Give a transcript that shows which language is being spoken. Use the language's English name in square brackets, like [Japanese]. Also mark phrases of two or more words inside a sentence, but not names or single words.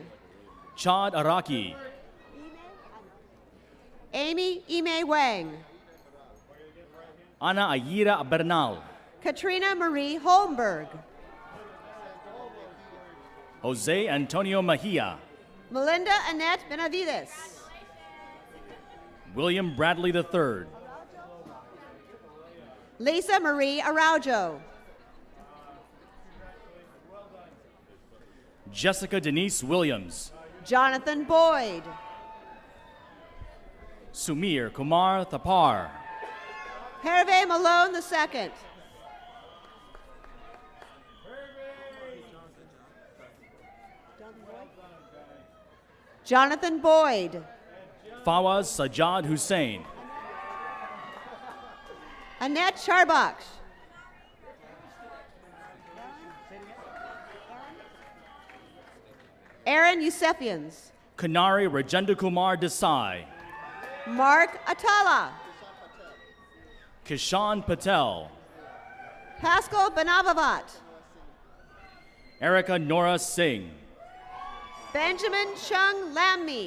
[English] Chad Araki, Amy Ime Wang, Ana Ayira Bernal, Katrina Marie Holmberg, Jose Antonio Mejia, Melinda Annette Benavides, William Bradley III, Lisa Marie Araujo, Jessica Denise Williams, Jonathan Boyd, Sumir Kumar Thapar. Hervé Malone II. Jonathan Boyd. Fawaz Sajjad Hussain. Annette Charbach. Aaron Yusefians. Kanari Rajendra Kumar Desai. Mark Atala. Kishan Patel. Pascal Banavavat. Erica Nora Singh. Benjamin Chung Lammy.